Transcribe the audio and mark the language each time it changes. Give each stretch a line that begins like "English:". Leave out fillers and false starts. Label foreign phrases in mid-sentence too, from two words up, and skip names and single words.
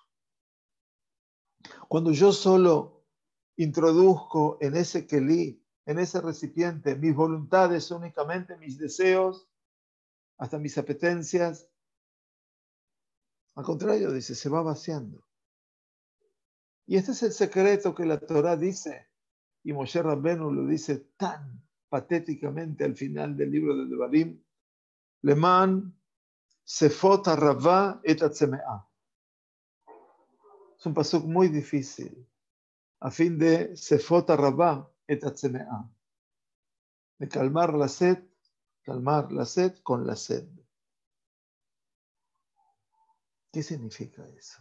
Spanish: Cuando yo solo introduzco en ese kelí, en ese recipiente, mis voluntades, únicamente mis deseos, hasta mis apetencias, al contrario, dice, se va vaciando. Y este es el secreto que la Torá dice, y Moshe Rabbenu lo dice tan patéticamente al final del libro de Devarim,
Hebrew: למען ספות הרוה את הצמאה.
Spanish: Es un pasuk muy difícil, a fin de
Hebrew: ספות הרוה את הצמאה,
Spanish: de calmar la sed con la sed. ¿Qué significa eso?